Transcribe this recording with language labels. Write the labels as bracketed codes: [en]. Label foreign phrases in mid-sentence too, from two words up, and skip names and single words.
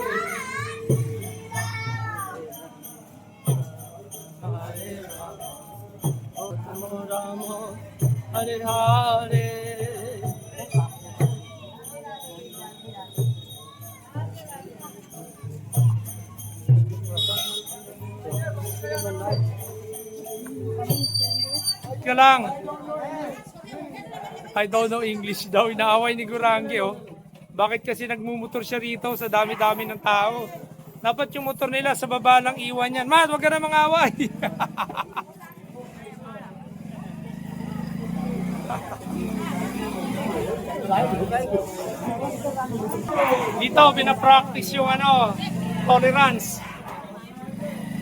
[sa] Hare Rama, Rama, Hare Hare. [tl] Ka lang. [en] I don't know English [tl] daw. Inaaway ni Gurangi, oh. Bakit kasi nagmumotor siya rito sa dami-dami ng tao? Dapat yung motor nila sa baba lang iwan yan. Mat, wag ka na mang-away. Dito, pinapractice yung tolerance.